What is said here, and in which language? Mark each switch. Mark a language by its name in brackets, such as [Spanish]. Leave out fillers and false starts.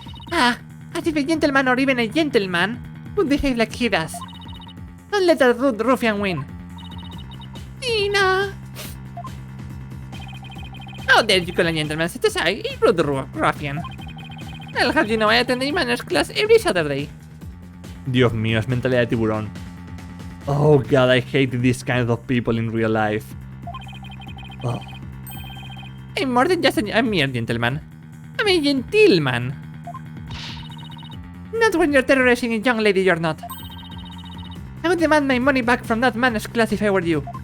[English] As if a gentleman or even a gentleman would behave like he does. Don't let that rude ruffian win. Tina! How dare you call a gentleman such as I a rude ruffian? I'll have you know I attend a manners class every Saturday. [Spanish] Dios mío, es mentalidad de tiburón. [English] Oh god, I hate these kinds of people in real life. Oh. I'm more than just a mere gentleman. I'm a gentleman. Not when you're terrorizing a young lady, you're not. I would demand my money back from that man's class if I were you.